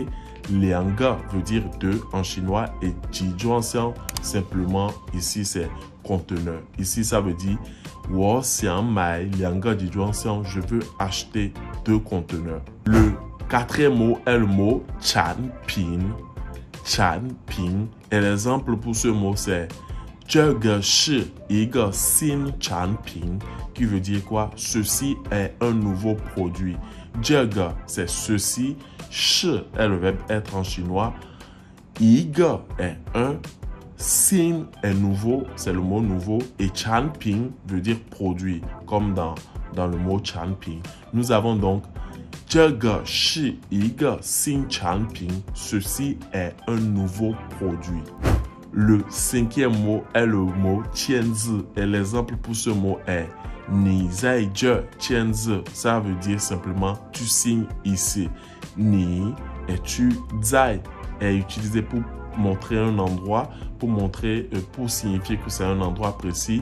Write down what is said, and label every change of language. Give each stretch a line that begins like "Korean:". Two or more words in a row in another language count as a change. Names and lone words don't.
French: Lianga veut dire 2 en chinois et jijuanxiang simplement ici c'est conteneur. Ici ça veut dire
Chinese: 我想买两个集装箱,
French: je veux acheter 2 conteneurs. Le quatrième mot est le mot chanping. Chanping et l'exemple pour ce mot c'est
Chinese: 这个是一个新产品
French: qui veut dire quoi? Ceci est un nouveau produit. 这个 c'est ceci. 是 est le verbe être en chinois. 一个 est un. 新 est nouveau, c'est le mot nouveau. Et 产品 veut dire produit, comme dans le mot 产品. Nous avons donc
Chinese: 这个是一个新产品.
French: Ceci est un nouveau produit. Le cinquième mot est le mot tianzi et l'exemple pour ce mot est
Chinese: 你在这签字.
French: Ça veut dire simplement tu signes ici. Ni et tu zai est utilisé pour montrer un endroit, pour signifier que c'est un endroit précis.